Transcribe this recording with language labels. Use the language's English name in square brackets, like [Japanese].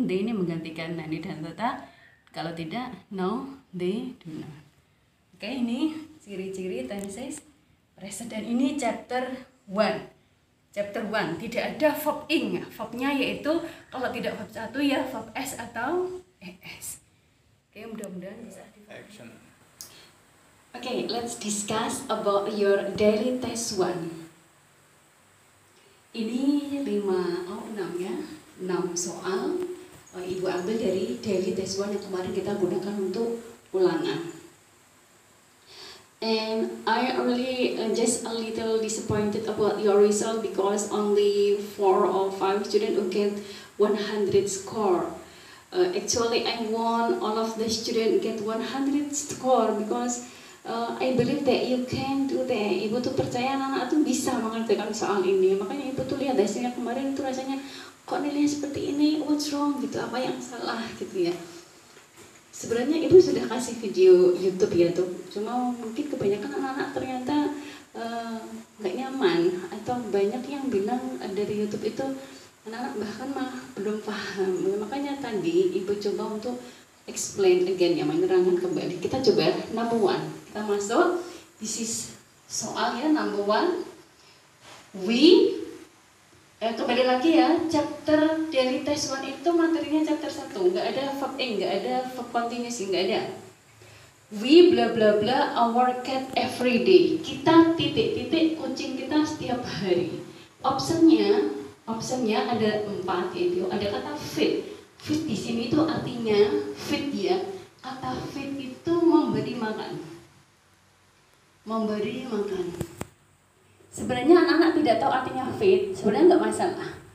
[Indonesian] They ini menggantikan Nani dan Tata. Kalau tidak, [English] no, they do not. [Indonesian] Oke, ini ciri-ciri tenses present, dan ini chapter 1. Chapter 1 tidak ada verb ing. Verbnya yaitu kalau tidak verb 1 ya verb s atau es. Oke, mudah-mudahan bisa dipahami. [English] Oke, let's discuss about your daily test 1. [Indonesian] Ini 6 ya. 6 soal Ibu ambil dari daily test 1 yang kemarin kita gunakan untuk ulangan. [English] And I really just a little disappointed about your result because only 4 or 5 students who get 100 score. Actually, I want all of the students get 100 score because I believe that you can do that. [Indonesian] Ibu tuh percaya anak-anak tuh bisa mengerjakan soal ini. Makanya ibu tuh lihat hasilnya kemarin tuh rasanya kok nilainya seperti ini, [English] what's wrong [Indonesian] gitu, apa yang salah gitu ya. Sebenarnya ibu sudah kasih video YouTube ya tuh, cuma mungkin kebanyakan anak-anak ternyata nggak nyaman atau banyak yang bilang dari YouTube itu anak-anak bahkan belum paham. Makanya tadi ibu coba untuk [English] explain again [Indonesian] ya, menerangkan kembali. Kita coba number 1, kita masuk. [English] This is [Indonesian] soal ya number 1. We kembali lagi ya, chapter daily test 1 itu materinya chapter 1, nggak ada verb nggak ada verb continuous, nggak ada. [English] We bla bla bla our cat every day. [Indonesian] Kita titik-titik kucing kita setiap hari. Optionnya ada 4, yaitu ada kata feed. Feed di sini itu artinya feed ya. Kata feed itu memberi makan. Memberi makan. Sebenarnya anak-anak tidak tahu artinya feed, sebenarnya nggak masalah.